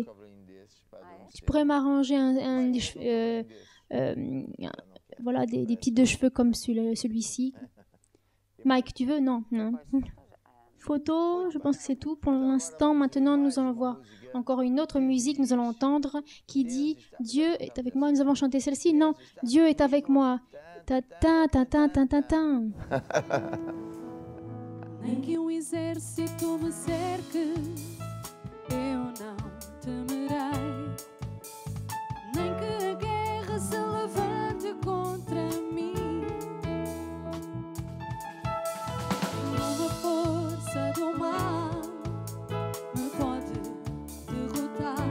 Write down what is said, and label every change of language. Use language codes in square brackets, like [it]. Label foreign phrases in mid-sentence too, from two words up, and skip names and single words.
[fr] Je pourrais m'arranger voilà, des petites de cheveux comme celui-ci. Mike, tu veux? Non. Photo, je pense que c'est tout pour l'instant. Maintenant, nous allons voir encore une autre musique. Nous allons entendre qui dit « Dieu est avec moi ». Nous avons chanté celle-ci. Non, « Dieu est avec moi ». Ta-ta-ta-ta-ta-ta. [pt] Nem que exército me cerque, eu não temerei. Nem que a guerra se levante contra mim. Nenhuma força do mal me pode derrotar.